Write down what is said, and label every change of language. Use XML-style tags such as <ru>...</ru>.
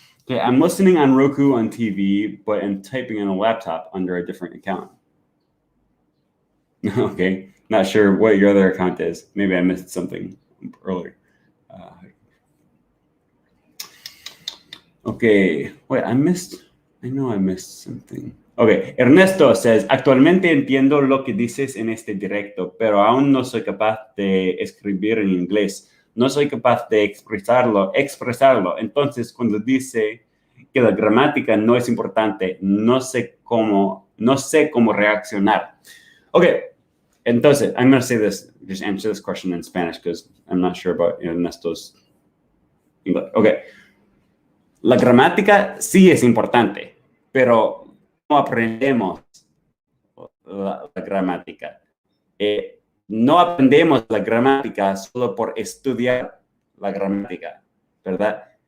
<en>Okay, I'm listening on Roku on TV, but I'm typing on a laptop under a different account. Okay, not sure what your other account is. Maybe I missed something earlier. Okay, wait, I know I missed something. Okay, Ernesto says,</en> <es>actualmente entiendo lo que dices en este directo, pero aún no soy capaz de escribir en inglés. No soy capaz de expresarlo. Entonces, cuando dice que la gramática no es importante, no sé cómo reaccionar.</es> <en>Okay,</en> <es>entonces,</es> <en>I'm going to say this, just answer this question in Spanish because I'm not sure about Ernesto's English. Okay.</en> <es>La gramática sí es importante, pero no aprendemos la gramática. No aprendemos la gramática solo por estudiar la gramática, ¿verdad?</es>